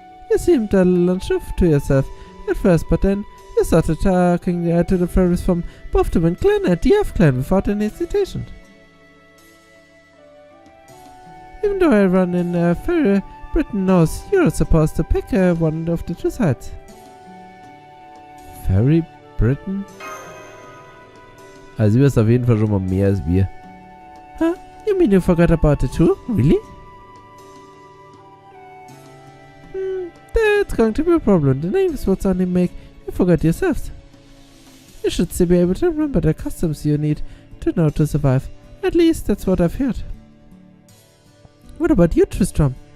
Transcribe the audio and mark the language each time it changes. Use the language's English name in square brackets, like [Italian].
[English] You seemed a little unsure to yourself at first, but then you started talking to the fairies from both the Wind Clan and the Earth Clan without any hesitation. Even though everyone in Fairy Britain knows you're supposed to pick one of the two sides. Fairy Britain? [German] Also, sie ist auf jeden Fall schon mal mehr als wir. [English] Huh? You mean you forgot about it too? Really? That's going to be a problem. The names would only make you forget yourselves. You should still be able to remember the customs you need to know to survive. At least that's what I've heard. What about you, Tristram?